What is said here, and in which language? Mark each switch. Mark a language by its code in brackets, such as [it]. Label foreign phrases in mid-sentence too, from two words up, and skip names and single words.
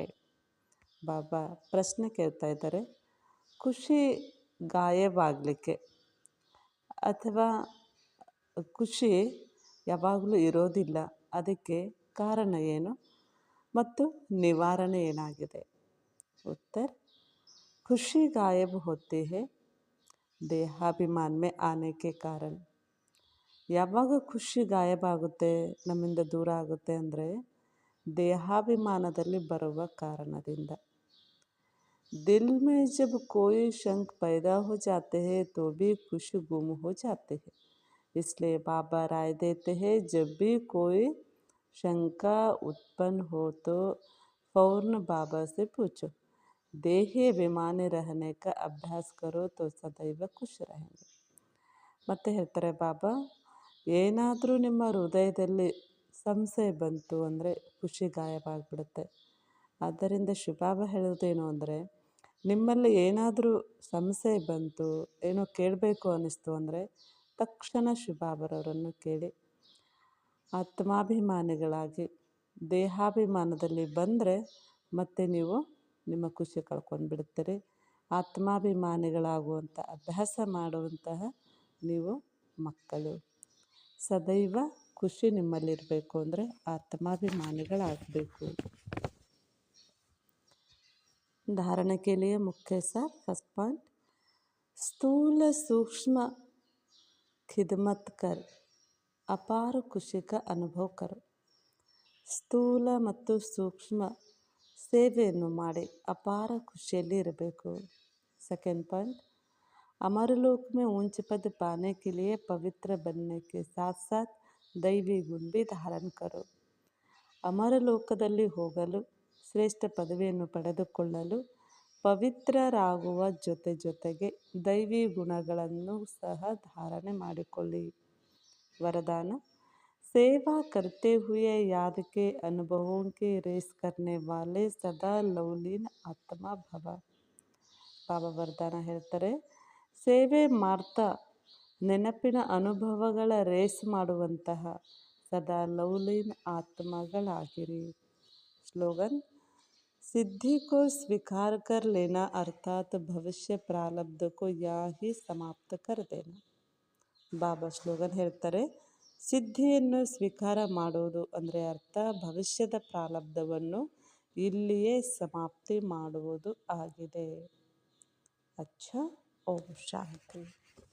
[kn] ಬಾಬಾ ಪ್ರಶ್ನೆ ಕೇಳ್ತಾ ಇದ್ದಾರೆ, ಖುಷಿ ಗಾಯಬಾಗಲಿಕ್ಕೆ ಅಥವಾ ಖುಷಿ ಯಾವಾಗಲೂ ಇರೋದಿಲ್ಲ, ಅದಕ್ಕೆ ಕಾರಣ ಏನು ಮತ್ತು ನಿವಾರಣೆ ಏನಾಗಿದೆ? [hi] उत्तर: खुशी गायब होती है ದೇಹಾಭಿಮಾನ में आने के कारण. [kn] ಯಾವಾಗ ಖುಷಿ ಗಾಯಬ ಆಗುತ್ತೆ, ನಮ್ಮಿಂದ ದೂರ ಆಗುತ್ತೆ ಅಂದರೆ ದೇಹಾಭಿಮಾನದಲ್ಲಿ ಬರುವ ಕಾರಣದಿಂದ. [hi] दिल में जब कोई शंक पैदा हो जाते हैं तो भी खुशी गुम हो जाते हैं. इसलिए बाबा राय देते हैं, जब भी कोई शंका उत्पन्न हो तो फौरन बाबा से पूछो. देही अभिमानी रहने का अभ्यास करो तो सदैव खुश रहेंगे. [kn] ಮತ್ತೆ ಹೇಳ್ತಾರೆ ಬಾಬಾ, ಏನಾದರೂ ನಿಮ್ಮ ಹೃದಯದಲ್ಲಿ ಸಂಶಯ ಬಂತು ಅಂದರೆ ಖುಷಿ ಗಾಯಬಾಗ್ಬಿಡುತ್ತೆ. ಆದ್ದರಿಂದ ಶಿವಬಾಬಾ ಹೇಳೋದೇನು ಅಂದರೆ, ನಿಮ್ಮಲ್ಲಿ ಏನಾದರೂ ಸಂಶಯ ಬಂತು, ಏನೋ ಕೇಳಬೇಕು ಅನ್ನಿಸ್ತು ಅಂದರೆ ತಕ್ಷಣ ಶಿವಬಾಬರವರನ್ನು ಕೇಳಿ. ಆತ್ಮಾಭಿಮಾನಿಗಳಾಗಿ ದೇಹಾಭಿಮಾನದಲ್ಲಿ ಬಂದರೆ ಮತ್ತೆ ನೀವು ನಿಮ್ಮ ಖುಷಿ ಕಳ್ಕೊಂಡು ಬಿಡ್ತೀರಿ. ಆತ್ಮಾಭಿಮಾನಿಗಳಾಗುವಂಥ ಅಭ್ಯಾಸ ಮಾಡುವಂತಹ ನೀವು ಮಕ್ಕಳು. ಸದೈವ ಖುಷಿ ನಿಮ್ಮಲ್ಲಿರಬೇಕು ಅಂದರೆ ಆತ್ಮಾಭಿಮಾನಿಗಳಾಗಬೇಕು. [hi] धारणा के लिए मुख्य सार. [en] first point, [hi] स्थूल सूक्ष्म खिदमत कर अपार खुशी का अनुभव करो. [kn] ಸ್ಥೂಲ ಮತ್ತು ಸೂಕ್ಷ್ಮ ಸೇವೆಯನ್ನು ಮಾಡಿ ಅಪಾರ ಖುಷಿಯಲ್ಲಿ ಇರಬೇಕು. [en] second point, [hi] अमर लोक में ऊंच पद पाने के लिए पवित्र बनने के साथ साथ दैवी गुण भी धारण करो. [kn] ಅಮರ ಲೋಕದಲ್ಲಿ ಹೋಗಲು, ಶ್ರೇಷ್ಠ ಪದವಿಯನ್ನು ಪಡೆದುಕೊಳ್ಳಲು ಪವಿತ್ರರಾಗುವ ಜೊತೆಗೆ ದೈವಿ ಗುಣಗಳನ್ನು ಸಹ ಧಾರಣೆ ಮಾಡಿಕೊಳ್ಳಿ. [hi] वरदान, सेवा करते हुए याद के अनुभवों की रेस करने वाले सदा लवलीन आत्मा भव. [kn] ಬಾಬಾ ವರದಾನ ಹೇಳ್ತಾರೆ, ಸೇವೆ ಮಾಡ್ತಾ ನೆನಪಿನ ಅನುಭವಗಳ ರೇಸ್ ಮಾಡುವಂತಹ ಸದಾ ಲವಲೀನ ಆತ್ಮಗಳಾಗಿರಿ. ಸ್ಲೋಗನ್, [hi] सिद्धि को स्वीकार कर लेना अर्थात भविष्य प्रारब्ध को यहाँ ही समाप्त कर देना. [kn] ಬಾಬಾ ಸ್ಲೋಗನ್ ಹೇಳ್ತಾರೆ, ಸಿದ್ಧಿಯನ್ನು ಸ್ವೀಕಾರ ಮಾಡೋದು ಅಂದರೆ ಅರ್ಥ ಭವಿಷ್ಯದ ಪ್ರಾರಬ್ಧವನ್ನು ಇಲ್ಲಿಯೇ ಸಮಾಪ್ತಿ ಮಾಡುವುದು ಆಗಿದೆ. ಅಚ್ಚಾ, ಓಂ ಶಾಂತಿ.